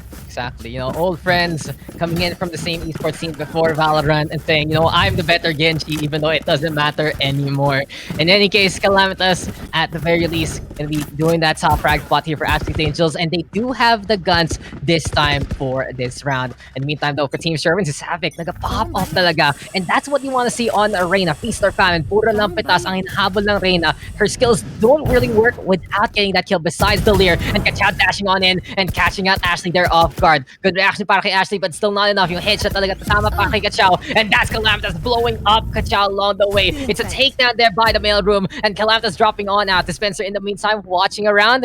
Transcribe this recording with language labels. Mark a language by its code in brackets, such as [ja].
[en] Exactly. You know, old friends coming in from the same esports team before Valorant and saying, you know, I'm the better Genji, even though it doesn't matter anymore. In any case, Calamitas, at the very least, going to be doing that top frag spot here for Ashley's Angels, and they do have the guns this time for this round. In the meantime, though, for Team Sherwin, si Savic, nag-pop off talaga. And that's what you want to see on Reyna. Feast or famine. [tl] Puro lang pitas ang hinahabol ng Reyna. [en] Her skills don't really work without getting that kill besides the Leer. And Kachao dashing on in and catching out Ashley there off guard. [tl] Good reaction para kay Ashley, but still not enough. Yung headshot talaga tama para kay Kachao. [en] And that's Calamitas blowing up Kachao along the way. It's a takedown there by the mailroom. And Calamitas dropping on out. Dispenser in the meantime watching around.